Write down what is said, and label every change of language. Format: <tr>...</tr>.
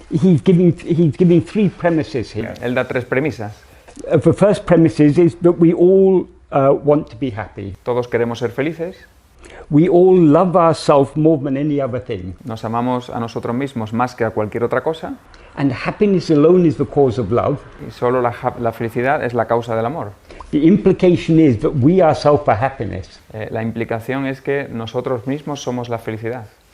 <en>He's giving three premises here.</en> <es>Él da tres premisas.</es> <en>The first premise is that we all want to be happy.</en> <es>Todos queremos ser felices.</es> <en>We all love ourselves more than any other thing.</en> <es>Nos amamos a nosotros mismos más que a cualquier otra cosa.</es> <en>And happiness alone is the cause of love.</en> <es>Y solo la felicidad es la causa del amor.</es> <en>The implication is that we ourselves are happiness.</en> <es>La implicación es que nosotros mismos somos la felicidad.</es>